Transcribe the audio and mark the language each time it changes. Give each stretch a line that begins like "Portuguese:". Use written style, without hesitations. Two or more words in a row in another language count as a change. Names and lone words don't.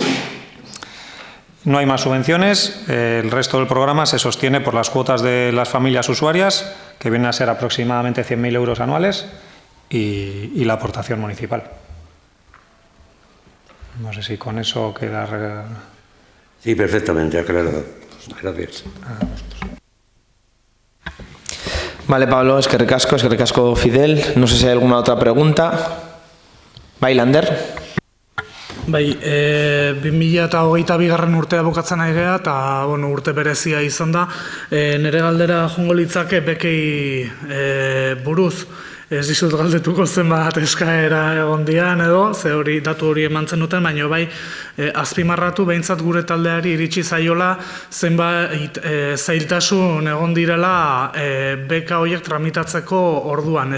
Spanish: No hay más subvenciones, el resto del programa se sostiene por las cuotas de las familias usuarias, que vienen a ser aproximadamente 100.000 euros anuales, y la aportación municipal. No sé si con eso queda... Sí, perfectamente, aclarado. Gracias. Vale, Pablo,
Basque: eskerrik asko Fidel.
Spanish: No sé si hay alguna otra pregunta. Lander.
Basque: 2022 urtea bukatzen ari gea, eta urte berezia izan da. Nere galdera joango litzake bekei buruz. Ez dizut galdetuko zenbat eskaera egon dian edo, ze datu hori emantzen duten, baina azpimarratu behintzat gure taldeari iritsi zaiola zenbait zailtasun egon direla beka horiek tramitatzeko orduan.